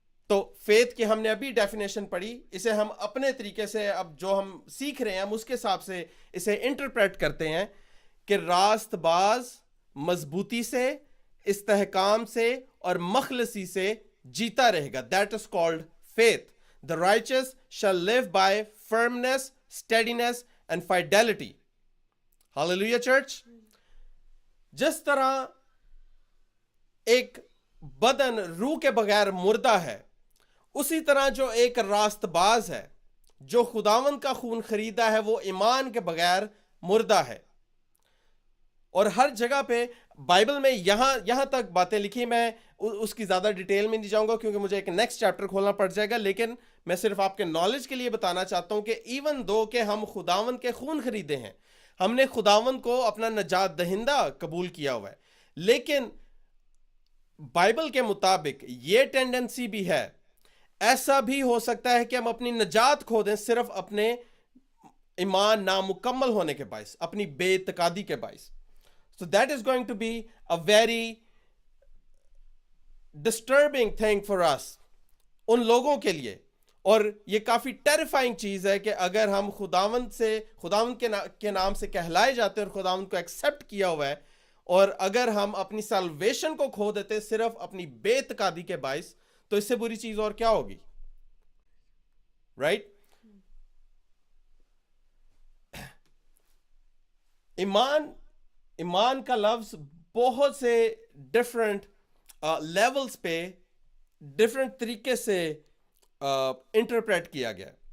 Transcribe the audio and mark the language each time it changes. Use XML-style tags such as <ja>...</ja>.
<ur>تو فیتھ کی ہم نے ابھی ڈیفینیشن پڑھی, اسے ہم اپنے طریقے سے اب جو ہم سیکھ رہے ہیں ہم اس کے حساب سے اسے انٹرپریٹ کرتے ہیں کہ راست باز مضبوطی سے, استحکام سے اور مخلصی سے جیتا رہے گا.</ur> <en>That is called faith. The righteous shall live by firmness, steadiness and fidelity. Hallelujah church.</en> <ur>جس طرح ایک بدن روح کے بغیر مردہ ہے, اسی طرح جو ایک راست باز ہے جو خداوند کا خون خریدا ہے وہ ایمان کے بغیر مردہ ہے. اور ہر جگہ پہ بائبل میں یہاں تک باتیں لکھی, میں اس کی زیادہ ڈیٹیل میں نہیں جاؤں گا کیونکہ مجھے ایک نیکسٹ چیپٹر کھولنا پڑ جائے گا, لیکن میں صرف آپ کے نالج کے لیے بتانا چاہتا ہوں کہ ایون دو کہ ہم خداوند کے خون خریدے ہیں, ہم نے خداوند کو اپنا نجات دہندہ قبول کیا ہوا ہے, لیکن بائبل کے مطابق یہ ٹینڈنسی بھی ہے, ایسا بھی ہو سکتا ہے کہ ہم اپنی نجات کھو دیں صرف اپنے ایمان نامکمل ہونے کے باعث, اپنی بے اعتقادی کے باعث.</ur> <en>So that is going to be a very disturbing thing for us,</en> <ur>ان لوگوں کے لیے. اور یہ کافی ٹیریفائنگ چیز ہے کہ اگر ہم خداوند کے نام سے کہلائے جاتے ہیں اور خداوند کو ایکسیپٹ کیا ہوا ہے, اور اگر ہم اپنی سیلویشن کو کھو دیتے صرف اپنی بے اعتقادی کے باعث, تو اس سے بری چیز اور کیا ہوگی, رائٹ؟ ایمان کا لفظ بہت سے ڈفرینٹ لیولز پہ ڈفرینٹ طریقے سے انٹرپریٹ کیا گیا.</ur>